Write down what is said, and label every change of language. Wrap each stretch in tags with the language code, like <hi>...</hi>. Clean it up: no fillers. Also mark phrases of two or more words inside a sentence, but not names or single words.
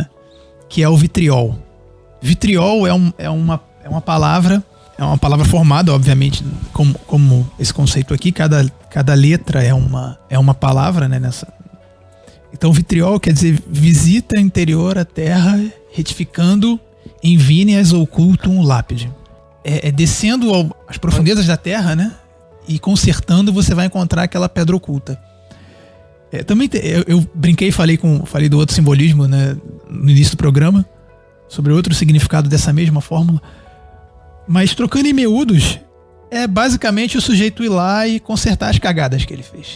<pt>Que é o vitriol. Vitriol é uma palavra formada, obviamente, como esse conceito aqui. Cada letra é uma palavra, né? Então, vitriol quer dizer</pt> <la>visita interior à terra, retificando in vinias occultum lapide.</la> <pt>Descendo às profundezas da terra, né? E consertando, você vai encontrar aquela pedra oculta. Também eu brinquei e falei do outro simbolismo, né, no início do programa, sobre outro significado dessa mesma fórmula. Mas trocando em miúdos, é basicamente o sujeito ir lá e consertar as cagadas que ele fez.</pt>